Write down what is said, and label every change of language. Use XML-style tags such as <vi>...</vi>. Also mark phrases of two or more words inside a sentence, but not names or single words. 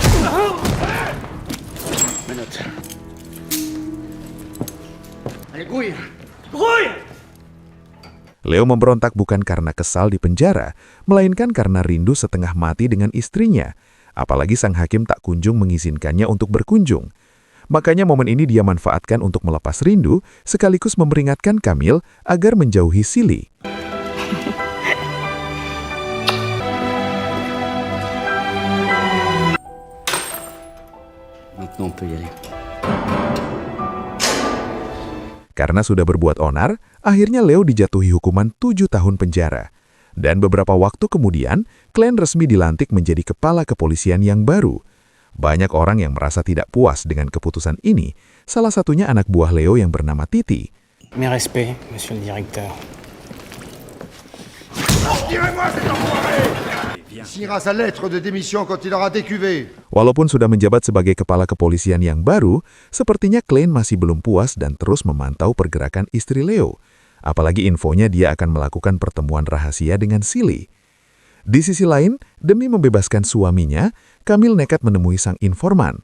<id>Leo memberontak bukan karena kesal di penjara, melainkan karena rindu setengah mati dengan istrinya. Apalagi sang hakim tak kunjung mengizinkannya untuk berkunjung. Makanya momen ini dia manfaatkan untuk melepas rindu, sekaligus memperingatkan Camille agar menjauhi Silly.</id> <fr>Maintenant, on peut y aller.</fr> <id>Karena sudah berbuat onar, akhirnya Leo dijatuhi hukuman 7 tahun penjara. Dan beberapa waktu kemudian, Klein resmi dilantik menjadi kepala kepolisian yang baru. Banyak orang yang merasa tidak puas dengan keputusan ini, salah satunya anak buah Leo yang bernama Titi.</id> <fr>Mes respects, monsieur le directeur. Il signera sa lettre de démission quand il aura décuvé.</fr> <id>Walaupun sudah menjabat sebagai kepala kepolisian yang baru, sepertinya Klein masih belum puas dan terus memantau pergerakan istri Leo. Apalagi infonya dia akan melakukan pertemuan rahasia dengan Silly. Di sisi lain, demi membebaskan suaminya, Camille nekat menemui sang informan.</id>